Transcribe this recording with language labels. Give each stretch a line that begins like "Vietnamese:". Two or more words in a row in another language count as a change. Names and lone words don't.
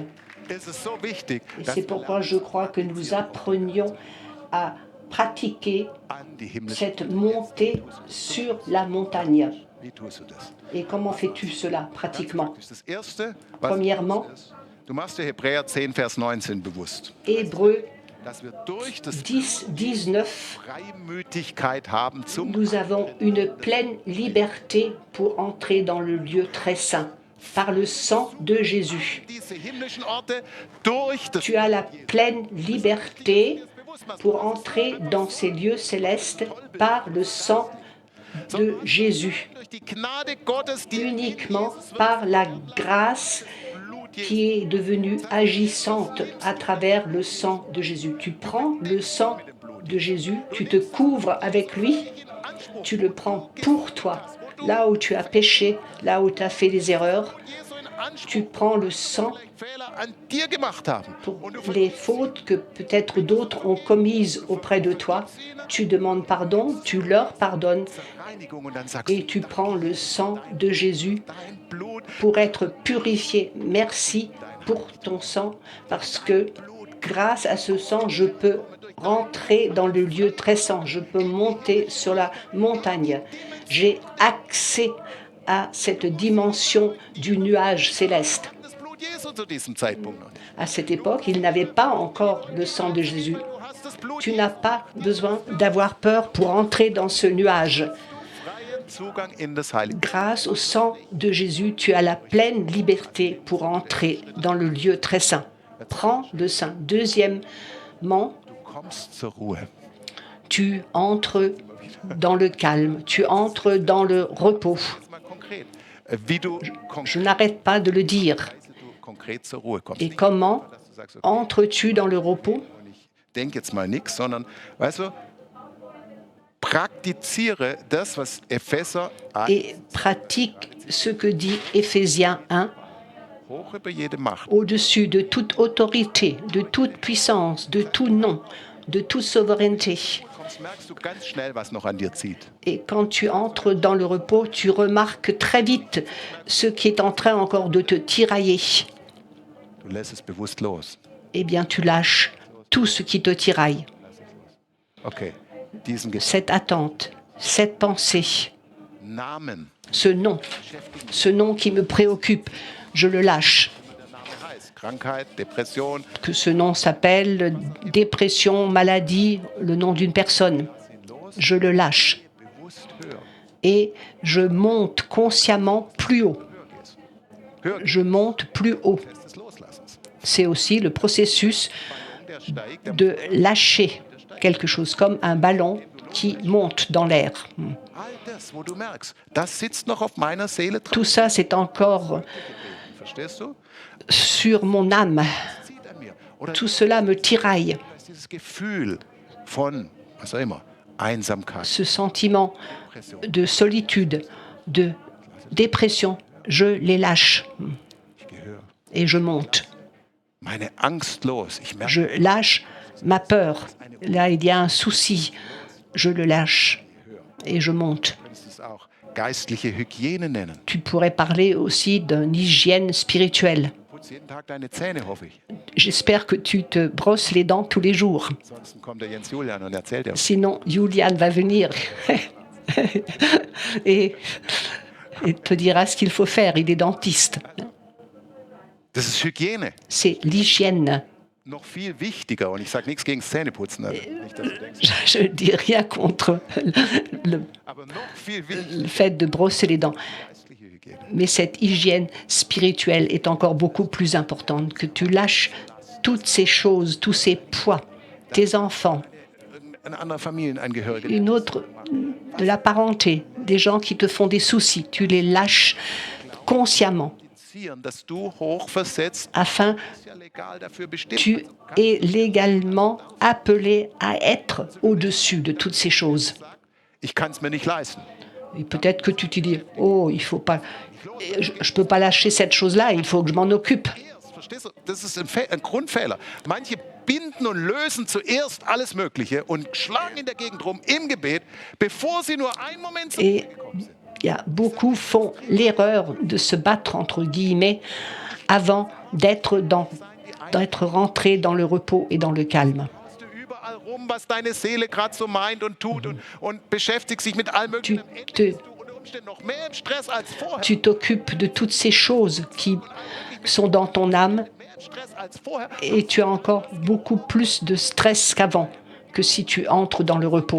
German: es ist so wichtig,
French: Et
German: dass
French: c'est pourquoi je crois que nous apprenions à pratiquer
German: an die himmlische.
French: cette montée sur la montagne.
German: Wie tust du das?
French: Et comment fais-tu cela pratiquement?
German: Das ist das Erste, was
French: Premièrement,
German: du machst dir Hebräer 10, Vers 19 bewusst,
French: Hébreux
German: dass wir durch das 10, 19, Freimütigkeit haben zum
French: nous avons une pleine liberté pour entrer dans le lieu très saint par le sang de Jésus.
German: diese himmlischen Orte durch das
French: Tu as la pleine liberté pour entrer dans ces lieux célestes par le sang de Jésus,
German: durch die Gnade Gottes, die
French: uniquement par la grâce qui est devenue agissante à travers le sang de Jésus. Tu prends le sang de Jésus, tu te couvres avec lui, tu le prends pour toi. Là où tu as péché, là où tu as fait des erreurs, tu prends le sang
German: Fehler an dir gemacht haben.
French: pour les fautes que peut-être d'autres ont commises auprès de toi. Tu demandes pardon, tu leur pardonnes
German: Reinigung und dann sagst du,
French: et tu prends le sang de Jésus
German: dein Blut,
French: pour être purifié. Merci pour ton sang parce que grâce à ce sang, je peux rentrer dans le lieu très saint. Je peux monter sur la montagne. J'ai accès à cette dimension du nuage céleste.
German: das Blut Jesu zu diesem Zeitpunkt noch nicht.
French: À cette époque, il n'avait pas encore le sang de Jésus.
German: Du hast das Blut
French: Tu n'as pas besoin d'avoir peur pour entrer dans ce nuage.
German: freien Zugang in das Heilige.
French: Grâce au sang de Jésus, tu as la pleine liberté pour entrer dans le lieu très saint. Prends le sang. Deuxièmement,
German: Du kommst zur Ruhe.
French: tu entres dans le calme, tu entres dans le repos.
German: Jetzt mal konkret, wie du
French: Je n'arrête pas de le dire.
German: konkret zur Ruhe kommst.
French: Et
German: Nicht,
French: comment
German: dass du sagst, okay,
French: entres-tu dans le repos?
German: und ich denke jetzt mal nichts, sondern, weißt du, praktiziere das, was Epheser 1
French: Et pratique ce que dit Éphésiens 1,
German: hoch über jede Macht.
French: au-dessus de toute autorité, de toute puissance, de tout nom, de toute souveraineté.
German: Kommst, merkst du ganz schnell, was noch an dir zieht.
French: Et quand tu entres dans le repos, tu remarques très vite ce qui est en train encore de te tirailler.
German: Du lässt es bewusst los.
French: Eh bien, tu lâches tout ce qui te tiraille.
German: Okay, diesen
French: Cette attente, cette pensée,
German: Namen,
French: ce nom qui me préoccupe, je le lâche.
German: der Name heißt, Krankheit, Depression,
French: Que ce nom s'appelle dépression, maladie, le nom d'une personne. Je le lâche.
German: bewusst höher.
French: Et je monte consciemment plus haut.
German: Höher
French: Je monte plus haut.
German: des Loslassens.
French: C'est aussi le processus
German: Der steigt, der
French: de lâcher quelque chose, comme un ballon qui monte dans l'air.
German: all das, wo du merkst, das sitzt noch auf meiner Seele drauf.
French: Tout ça, c'est encore
German: Verstehst du?
French: sur mon âme.
German: Zieht an mir. Oder
French: Tout cela me tiraille.
German: ist dieses Gefühl von, was auch immer, Einsamkeit,
French: Ce sentiment
German: Depression.
French: de solitude, de dépression, je les lâche
German: Ich gehöre.
French: et je monte.
German: Meine Angst los. Ich merke,
French: Je lâche ma peur. Là, il y a un souci. Je le lâche et je monte.
German: du könntest es auch geistliche Hygiene nennen.
French: Tu pourrais parler aussi d'une hygiène spirituelle.
German: Putz jeden Tag deine Zähne, hoffe ich.
French: J'espère que tu te brosses les dents tous les jours.
German: Ansonsten kommt der Jens Julian und erzählt dir.
French: Sinon, Julian va venir et te dira ce qu'il faut faire. Il est dentiste.
German: Das ist Hygiene.
French: C'est l'hygiène.
German: Noch viel wichtiger, und ich sage nichts gegen Zähneputzen, also nicht, dass du denkst,
French: Je ne dis rien contre le,
German: aber noch viel wichtiger,
French: le fait de brosser les dents.
German: geistliche Hygiene.
French: Mais cette hygiène spirituelle est encore beaucoup plus importante, que tu lâches toutes ces choses, tous ces poids, tes enfants,
German: Ein anderer Familienangehöriger,
French: une autre de la parenté, des gens qui te font des soucis, tu les lâches consciemment
German: dass du hochversetzt,
French: afin
German: ist ja legal dafür bestimmt.
French: tu es légalement appelé à être au-dessus de toutes ces choses.
German: Ich kann es mir nicht leisten.
French: Et peut-être que tu te dis, oh, il faut pas, je peux pas lâcher cette chose-là, il faut que je m'en occupe.
German: Verstehst du? Das ist ein Grundfehler. Manche binden und lösen zuerst alles Mögliche und schlagen in der Gegend rum im Gebet, bevor sie nur einen Moment zur
French: Et
German: Ruhe gekommen sind.
French: beaucoup font l'erreur de se battre, entre guillemets, avant d'être rentré dans le repos et dans le calme.
German: Du überall rum, was deine Seele gerade so meint und tut und beschäftigt sich mit allem Möglichen. Am Ende bist du unter Umständen noch mehr im Stress als vorher.
French: Tu t'occupes de toutes ces choses qui sont dans ton âme
German: Mehr im Stress als vorher.
French: et tu as encore beaucoup plus de stress qu'avant, que si tu entres dans le repos.